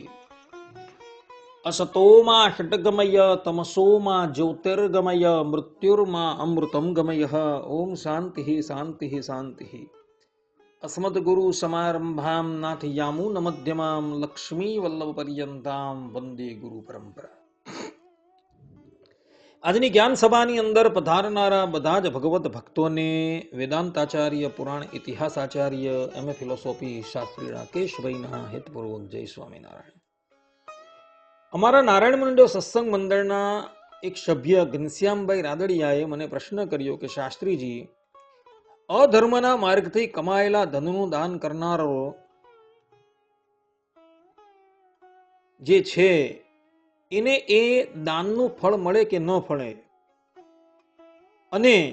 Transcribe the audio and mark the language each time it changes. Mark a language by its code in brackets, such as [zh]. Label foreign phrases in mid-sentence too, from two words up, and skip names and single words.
[sa] असतो मा षट्गमय तमसो मा ज्योतिर्गमय मृत्युर्मा अमृतं गमयः। ओम शान्तिः शान्तिः शान्तिः। अस्मद्गुरुसमारम्भां नाथयामुनमध्यमां लक्ष्मीवल्लभपर्यन्तां वन्दे गुरुपरम्परा। [gu] આજની જ્ઞાન સભાની અંદર પધારનારા બધા જ ભગવત ભક્તોને વેદાંતાચાર્ય પુરાણ ઇતિહાસાચાર્ય [en] MA philosophy [gu] શાસ્ત્રી રાકેશભાઈના હેતપૂર્વક જય સ્વામિનારાયણ. અમારા નારાયણ મંડળ સત્સંગ મંડળના એક સભ્ય ઘનશ્યામભાઈ રાદડિયાએ મને પ્રશ્ન કર્યો કે શાસ્ત્રીજી, અધર્મના માર્ગથી કમાયેલા ધનનું દાન કરનારો જે છે એને એ દાનનું ફળ મળે કે ન ફળે, અને